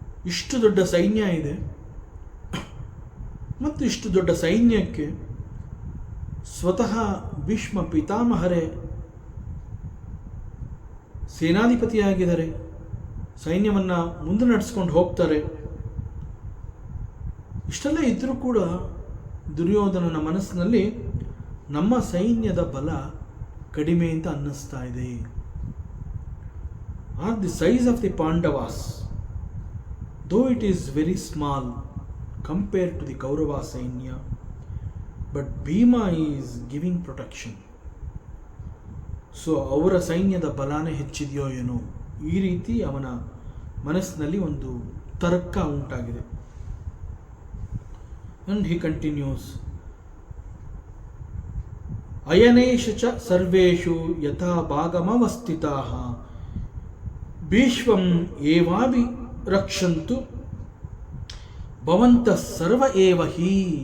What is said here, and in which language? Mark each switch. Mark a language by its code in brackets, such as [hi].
[kn] ಇಷ್ಟು ದೊಡ್ಡ ಸೈನ್ಯ ಇದೆ ಮತ್ತು ಇಷ್ಟು ದೊಡ್ಡ ಸೈನ್ಯಕ್ಕೆ ಸ್ವತಃ ಭೀಷ್ಮ ಪಿತಾಮಹರೇ ಸೇನಾಧಿಪತಿಯಾಗಿದ್ದಾರೆ, ಸೈನ್ಯವನ್ನು ಮುಂದೆ ನಡೆಸ್ಕೊಂಡು ಹೋಗ್ತಾರೆ. ಇಷ್ಟೆಲ್ಲ ಇದ್ದರೂ ಕೂಡ ದುರ್ಯೋಧನನ ಮನಸ್ಸಿನಲ್ಲಿ ನಮ್ಮ ಸೈನ್ಯದ ಬಲ ಕಡಿಮೆ ಅಂತ ಅನ್ನಿಸ್ತಾ ಇದೆ. [en] Are the size of the Pandavas, though it is very small compared to the Kaurava Sainya, but Bhima is giving protection. [kn] So ಅವರ ಸೈನ್ಯದ ಬಲಾನೇ ಹೆಚ್ಚಿದೆಯೋ ಏನೋ, ಈ ರೀತಿ ಅವನ ಮನಸ್ಸಿನಲ್ಲಿ ಒಂದು ತರ್ಕ ಉಂಟಾಗಿದೆ. [en] and he continues, [sa] ಅಯನೇಶು ಚ ಸರ್ವೇಷು ಯಥಾ ಭಾಗಮವಸ್ಥಿತಾಃ ಭೀಷ್ಮಂ ಏವಾಭಿ ರಕ್ಷಂತು ಭವಂತ ಸರ್ವ ಏವ ಹಿ.